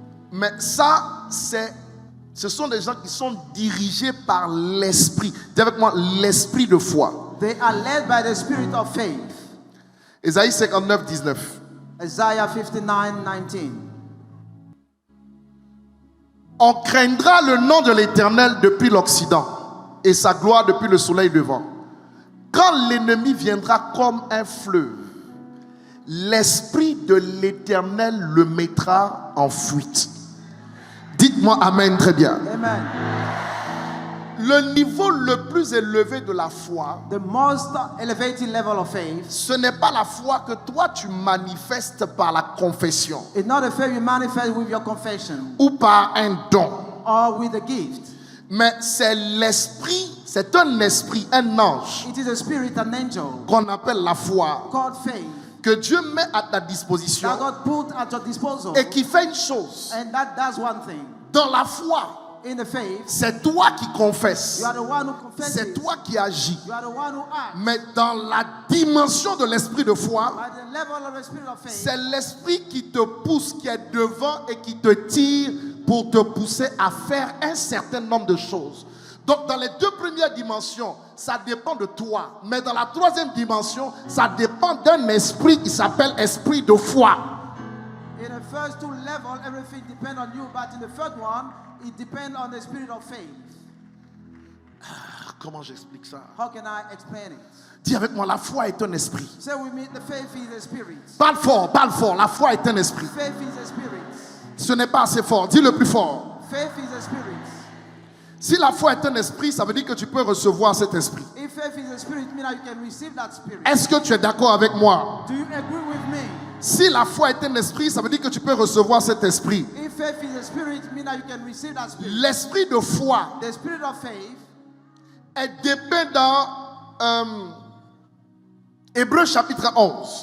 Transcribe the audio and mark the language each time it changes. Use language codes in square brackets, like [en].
[fr] mais ça, ce sont des gens qui sont dirigés par l'esprit. Dis avec moi, l'esprit de foi. [en] They are led by the spirit of faith. [fr] Ésaïe 59, 19. [en] Isaiah 59, 19. [fr] On craindra le nom de l'Éternel depuis l'Occident et sa gloire depuis le soleil levant. Quand l'ennemi viendra comme un fleuve, l'esprit de l'Éternel le mettra en fuite. Dites-moi Amen très bien. Amen. Le niveau le plus élevé de la foi, [en] The most elevated level of faith [fr] ce n'est pas la foi que toi tu manifestes par la confession [en] is not a faith you manifest with your confession [fr] ou par un don, [en] or with a gift. [fr] mais c'est l'esprit, c'est un esprit, un ange [en] It is a spirit, an angel [fr] qu'on appelle la foi, [en] called faith [fr] que Dieu met à ta disposition [en] that God put at your disposal. [fr] et qui fait une chose. [en] And that does one thing. [fr] Dans la foi, [en] In the faith, [fr] c'est toi qui confesses, [en] you are the one who confesses. [fr] c'est toi qui agis. [en] You are the one who acts. [fr] Mais dans la dimension de l'esprit de foi, [en] By the level of the spirit of faith, [fr] c'est l'esprit qui te pousse, qui est devant et qui te tire pour te pousser à faire un certain nombre de choses. Donc dans les deux premières dimensions, ça dépend de toi. Mais dans la troisième dimension, ça dépend d'un esprit qui s'appelle esprit de foi. [en] in the first two levels, everything depends on you. But in the third one, it depends on the spirit of faith. [fr] Comment j'explique ça? [en] How can I explain it? [fr] Dis avec moi, la foi est un esprit. [en] Say with me, the faith is a spirit. [fr] Parle fort, la foi est un esprit. [en] Faith is a spirit. [fr] Ce n'est pas assez fort, dis le plus fort. [en] Faith is a spirit. [fr] Si la foi est un esprit, ça veut dire que tu peux recevoir cet esprit. [en] If faith faith is a spirit, means that you can receive that spirit. [fr] Est-ce que tu es d'accord avec moi? [en] Do you agree with me? [fr] Si la foi est un esprit, ça veut dire que tu peux recevoir cet esprit. [en] If faith is a spirit, means that you can receive that spirit. [fr] L'esprit de foi [en] The spirit of faith [fr] est dépeint dans Hébreux chapitre 11.